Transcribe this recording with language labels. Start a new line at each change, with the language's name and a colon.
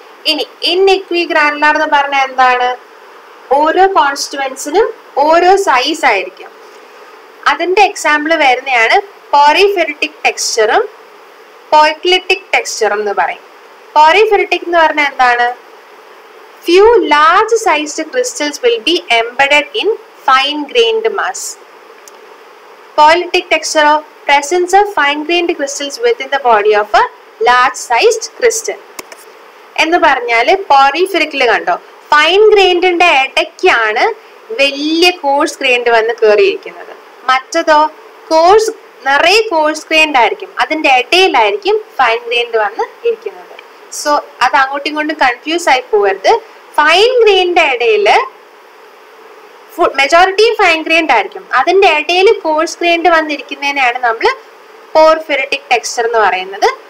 Malayalam: ഇനി in ഇക്വി granular എന്ന് പറഞ്ഞാൽ എന്താണ്? ഓരോ കോൺസ്റ്റിറ്റ്യുവൻസിനും ഓരോ സൈസ് ആയിരിക്കും. അതിന്റെ എക്സാമ്പിൾ വരുന്നതാണ് പോറിഫെറിറ്റിക് ടെക്സ്ചറും പോയ്ക്ലിറ്റിക് ടെക്സ്ചറും എന്ന് പറയും. പോറിഫെറിറ്റിക് എന്ന് പറഞ്ഞാൽ എന്താണ്?
English: Few large sized crystals will be embedded in fine grained mass. Polyclitic texture of presence of fine grained crystals within the body of a large sized crystal.
Malayalam: എന്ന് പറഞ്ഞാൽ പോറിഫെറിക്കിൽ കണ്ടോ, ഫൈൻ ഗ്രൈൻഡിന്റെ ഇടയ്ക്കാണ് വലിയ കോഴ്സ് ഗ്രൈൻഡ് വന്ന് കയറിയിരിക്കുന്നത്. മറ്റതോ നിറയെ കോഴ്സ് ഗ്രൈൻഡ് ആയിരിക്കും, അതിന്റെ ഇടയിലായിരിക്കും fine grind വന്ന് ഇരിക്കുന്നത്. സോ അത് അങ്ങോട്ടും ഇങ്ങോട്ടും കൺഫ്യൂസ് ആയി പോകരുത്. ഫൈൻ ഗ്രൈൻഡിന്റെ ഇടയിൽ മെജോറിറ്റി ഫൈൻ ഗ്രൈൻഡ് ആയിരിക്കും, അതിന്റെ ഇടയിൽ കോഴ്സ് ഗ്രൈൻഡ് വന്നിരിക്കുന്നതിനെയാണ് നമ്മൾ പോർഫെറിറ്റിക് ടെക്സ്ചർ എന്ന് പറയുന്നത്.